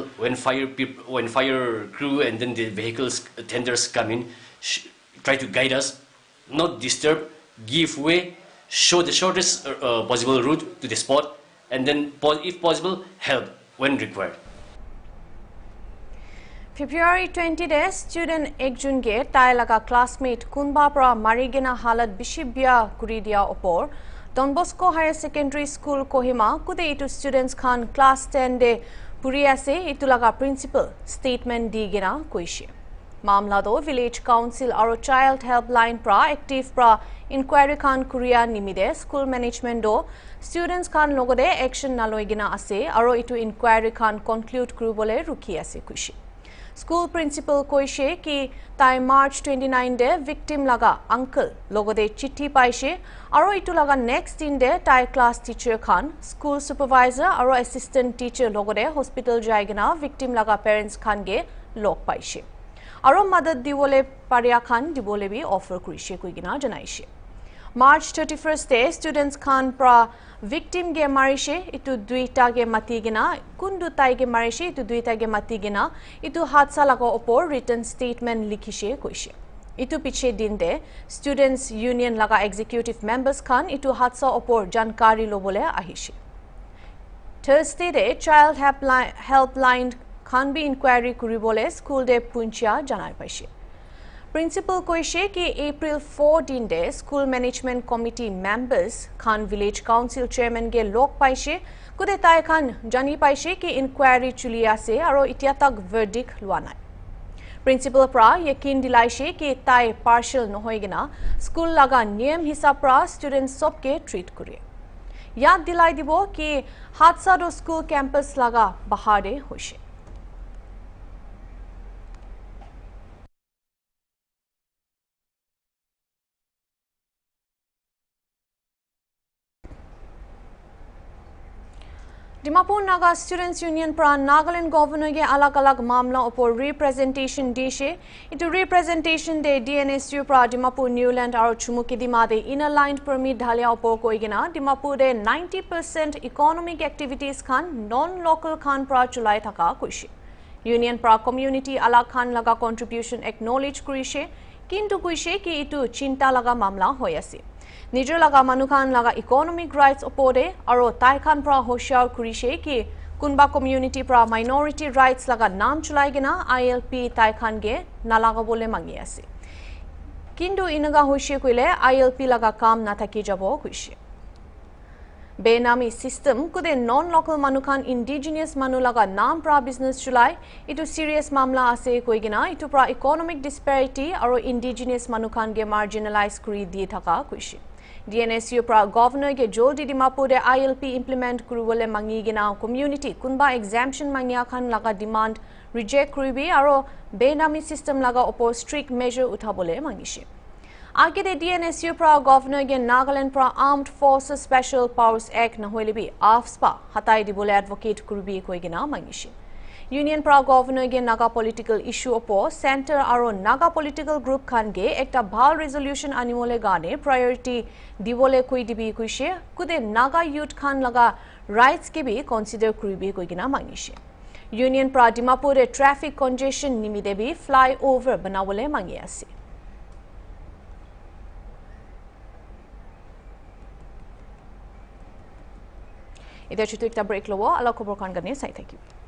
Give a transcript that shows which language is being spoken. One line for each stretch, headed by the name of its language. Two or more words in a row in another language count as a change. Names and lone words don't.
English: When fire crew and then the vehicles, tenders come in, try to guide us, not disturb, give way, show the shortest possible route to the spot, and then, if possible, help when required.
Naga Pidgin: February 20 de student ekjun ge tai laga classmate kunba pra marigena halat bishibya kuri dia opor Don Bosco Higher Secondary School Kohima kude itu students khan class 10 de puri ase itu laga
English: principal statement
Naga Pidgin: di gina koishe mamla do village council aro
English: child helpline
Naga Pidgin: pra active pra inquiry khan kuria nimide
English: school management
Naga Pidgin: do students khan logode action naloi gina ase aro itu inquiry khan conclude kuribole rukhi ase koishe School principal koishe ki tai March 29 de victim laga uncle logode chithi paishe aro itu laga next din de tai
English: class teacher
Naga Pidgin: khan
English: school supervisor
Naga Pidgin: aro
English: assistant teacher
Naga Pidgin: logode hospital jaigena victim laga parents khan ge log paishe aro madad diwole paria khan dibole bi offer kurishe koigina janaishe March 31st de students khan pra victim ge marishe itu duita ge matigina kundu tai ge marishe itu duita ge matigina itu hatsa laga opor
English: written statement
Naga Pidgin: likhishe koishe itu piche din de
English: students union
Naga Pidgin: laga
English: executive members
Naga Pidgin: khan itu hatsa opor jankari lobole ahishe Thursday de
English: child helpline
Naga Pidgin: khan bi inquiry kuribole school de puncha janai paishe Principal koishe ki April 14 de
English: school management committee members
Naga Pidgin: khan village council chairman ge lok paishe kude tai khan jani paishe ki inquiry chuli ase aro itia tak verdict lua nai Principal pra yakin dilaishe ki tai partial nohoigena school laga niyam hisab pra students sob ke treat kure yad dilai dibo ki hatsa do
English: school campus
Naga Pidgin: laga bahare hoishe Dimapur Naga Students Union pra Nagaland Governor ge alag-alag mamla opor representation dishe. Itu representation de DNSU pra Dimapur Newland aro Chumukidima de
English: inner lined permit
Naga Pidgin: dhalia opor koigena Dimapur de 90%
English: economic activities
Naga Pidgin: khan non-local khan pra chulai thaka koishe. Union pra community alag khan laga contribution acknowledge kurishe kintu koishe ki itu chinta laga mamla hoy ase. Nijor laga manukhan laga
English: economic rights
Naga Pidgin: opode aro tai khan pra hoshar kurishe ki kunba community pra
English: minority rights
Naga Pidgin: laga naam chulai gena ILP tai khan ge nalaga bole mangi ase kintu inaga hoishe koile ILP laga kam na thaki jabo koishe Benami system kude non-local manukhan indigenous manu laga naam pra business chulai itu serious mamla ase koigena itu pra
English: economic disparity
Naga Pidgin: aro indigenous manukhan ge marginalize kuri di thaka koishe DNSU pra governor ge joldi Dimapur de ILP implement kuribole mangi gena community kunba exemption mangya khan laga demand reject kuribi aro benami system laga opor
English: strict measure
Naga Pidgin: uthabole mangishe Age de DNSU pra governor ge Nagaland pra Armed Forces Special Powers Act na hoilebi AFSPA hatai dibole advocate kuribi koigena mangishe Union pra governor ge
English: Naga political issue
Naga Pidgin: opor center aro
English: Naga political group
Naga Pidgin: khan ge ekta bhal resolution animole gane priority dibole koi dibi kuishe kude Naga youth khan laga rights ke bi consider kuribi koigena mangishe Union pra Dimapur de
English: traffic congestion
Naga Pidgin: nimide bi flyover banawole mangi ase Ida chutu ekta break lobo ala khobor khan gane sai
English: thank you